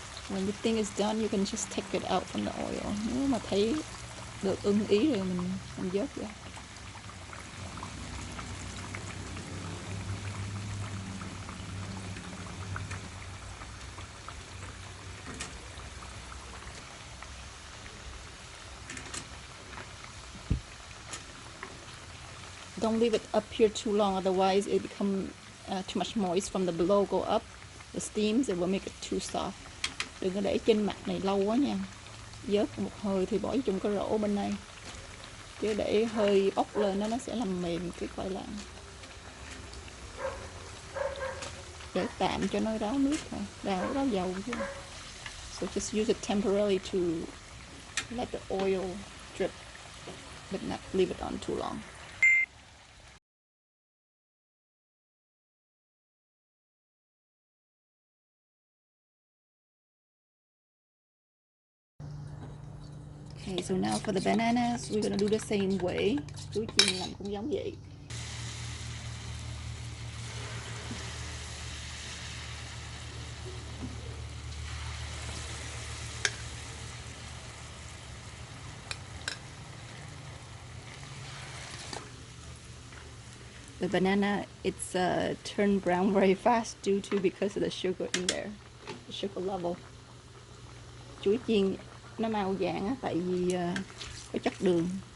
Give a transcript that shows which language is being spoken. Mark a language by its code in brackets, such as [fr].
[en] When you think it's done, you can just take it out from the oil. [vi] Nếu mà thấy được ưng ý rồi mình vớt ra. [en] Don't leave it up here too long, otherwise it become too much moist from the below go up. The steams, it will make it too soft. [vi] Đừng có để trên mặt này lâu quá nha. Vớt một hơi thì bỏ trong cái rổ bên này. Chứ để hơi bốc lên nó sẽ làm mềm cái khoai lang. Để tạm cho nó ráo nước thôi, ráo dầu chứ. [en] So just use it temporarily to let the oil drip, but not leave it on too long. Okay, so now for the bananas, we're gonna do the same way. [vi] Chuối chiên làm cũng giống vậy. [en] The banana, it's turned brown very fast due to because of the sugar in there, the sugar level. [vi] Chuối chiên nó màu vàng á, tại vì có chất đường.